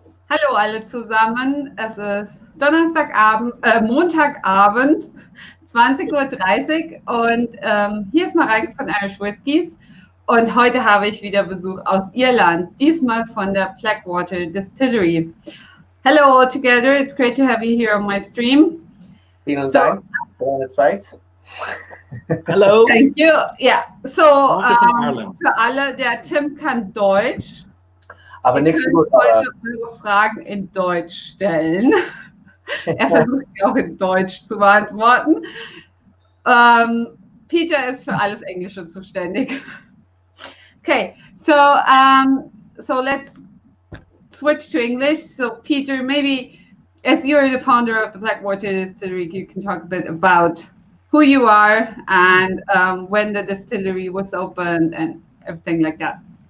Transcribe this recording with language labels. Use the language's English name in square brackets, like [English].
[German] Hallo alle zusammen, es ist Montagabend, 20:30 Uhr und hier ist Mareike von Irish Whiskies und heute habe ich wieder Besuch aus Irland, diesmal von der Blackwater Distillery. [English] Hello all together, it's great to have you here on my stream. [German] Vielen Dank für deine Zeit. [English] Hello. Thank you. [German] Yeah, so für alle, der Tim kann Deutsch. Aber nichts gut. Heute eure Fragen in Deutsch stellen. Er versucht sie auch in Deutsch zu beantworten. Peter ist für alles Englische zuständig. [English] Okay, so let's switch to English. So Peter, maybe as you're the founder of the Blackwater Distillery, you can talk a bit about who you are and when the distillery was opened and everything like that.